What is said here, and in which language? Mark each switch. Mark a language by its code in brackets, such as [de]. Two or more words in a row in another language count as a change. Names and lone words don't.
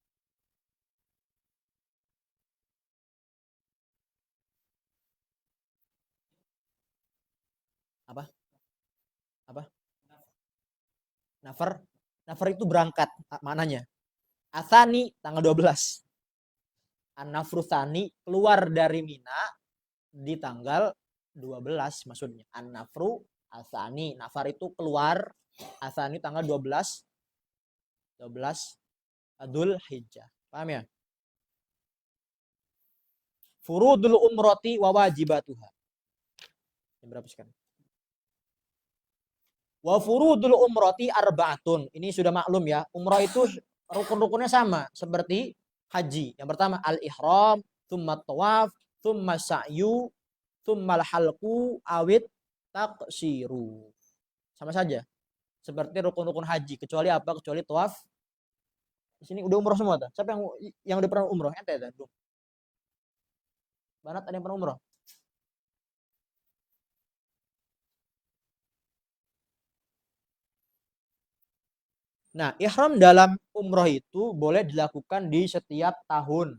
[id] Apa? Apa? Nafar. Nafar itu berangkat maknanya. Athani tanggal 12. An-Nafruthani keluar dari Mina di tanggal 12 maksudnya. [ar] النفر الثاني. [id] Nafar itu keluar. Athani tanggal 12 Dzul Hijjah. Paham ya? [ar] فروض العمرة وواجباتها. [id] Yang berapa sekarang? [ar] وفروض العمرة أربعة. [id] Ini sudah maklum ya. Umrah itu rukun-rukunnya sama seperti haji. Yang pertama [ar] الإحرام ثم طواف ثم سعي ثم حلق أو التقصير. [id] Sama saja. Seperti rukun-rukun haji, kecuali apa? Kecuali tawaf. Di sini udah umroh semua tuh. Siapa yang udah pernah umroh? Ente dah. Banat ada yang pernah umroh? Nah, ihram dalam umroh itu boleh dilakukan di setiap tahun.